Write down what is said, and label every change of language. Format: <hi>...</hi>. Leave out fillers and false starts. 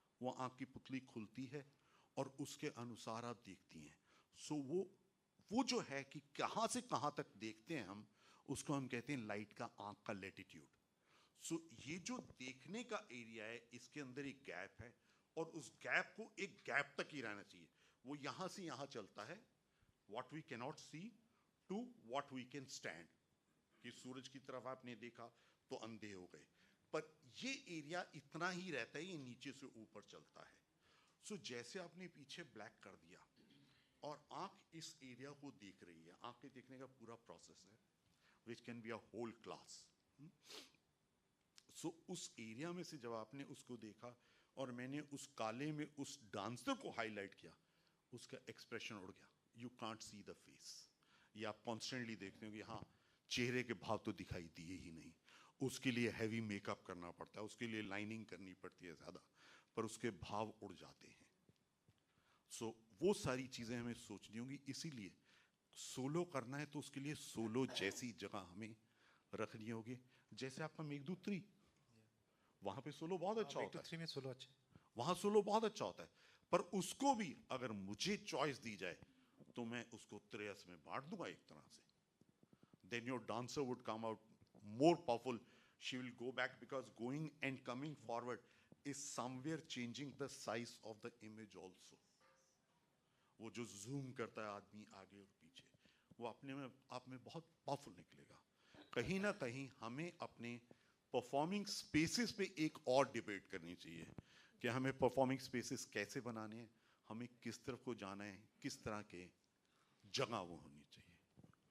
<hi>वो आंख की पुतली खुलती है और उसके अनुसार आप देखती हैं. सो वो जो है कि कहाँ से कहाँ तक देखते हैं हम, उसको हम कहते हैं लाइट का आंख का लैटिट्यूड. सो ये जो देखने का एरिया है, इसके अंदर एक गैप है, और उस गैप को एक गैप तक ही रहना चाहिए. वो यहाँ से यहाँ चलता है,</hi> <en>what we cannot see to what we can stand.</en> <hi>कि सूरज की तरफ आपने देखा तो अंधे हो गए, पर ये एरिया इतना ही रहता है, ये नीचे से ऊपर चलता है. सो जैसे आपने पीछे ब्लैक कर दिया और आंख इस एरिया को देख रही है, आंख के देखने का पूरा प्रोसेस है,</hi> <en>Which can be a whole class.</en> <hi>सो उस एरिया में से जब आपने उसको देखा और मैंने उस काले में उस डांसर को हाईलाइट किया, उसका एक्सप्रेशन उड़ गया.</hi> <en>You can't see the face.</en> <hi>ये आप कॉन्स्टेंटली देखते हो कि हाँ, चेहरे के भाव तो दिखाई दिए ही नहीं. उसके लिए हैवी मेकअप करना पड़ता है, उसके लिए लाइनिंग करनी पड़ती है ज़्यादा, पर उसके भाव उड़ जाते हैं. सो वो सारी चीज़ें हमें सोचनी होंगी। इसीलिए सोलो करना है तो उसके लिए सोलो जैसी जगह हमें रखनी होगी। जैसे आपका मेघदूत 3, वहाँ पे सोलो बहुत अच्छा होता है, 3 में सोलो अच्छा, वहाँ सोलो बहुत अच्छा होता है। पर उसको भी अगर मुझे चॉइस दी जाए तो मैं उसको 3 में बांट दूंगा एक तरह से।</hi> <en>Then your dancer would come out more powerful. She will go back because going and coming forward is somewhere changing the size of the image also.</en> <hi>वो जो zoom करता है आदमी आगे और पीछे, वो अपने में आप में बहुत पावरफुल निकलेगा। कहीं ना कहीं हमें अपने परफॉर्मिंग स्पेसेस पे एक और डिबेट करनी चाहिए कि हमें परफॉर्मिंग स्पेसेस कैसे बनाने हैं, हमें किस तरफ को जाना है, किस तरह के जगह वो होनी चाहिए।</hi>